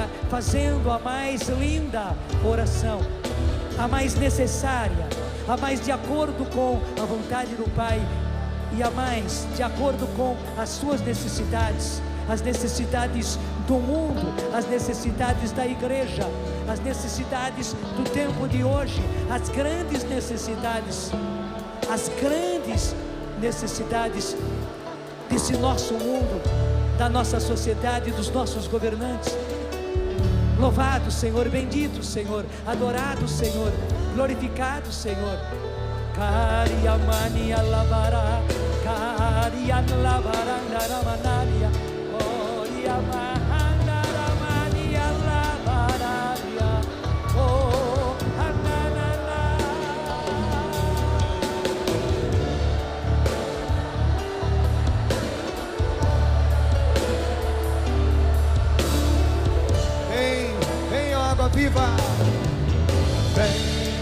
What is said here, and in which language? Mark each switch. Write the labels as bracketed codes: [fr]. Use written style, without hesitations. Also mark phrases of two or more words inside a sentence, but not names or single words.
[pt] fazendo a mais linda oração, a mais necessária, a mais de acordo com a vontade do Pai e a mais de acordo com as suas necessidades, as necessidades do mundo, as necessidades da igreja, as necessidades do tempo de hoje, as grandes necessidades desse nosso mundo, da nossa sociedade, dos nossos governantes. Louvado, Senhor, bendito, Senhor, adorado, Senhor, glorificado, Senhor. Cariamania lavara, carian lavara, naramanaria, oriamana, naramania lavararia, oh, ananana. Vem, ó água viva. Vem.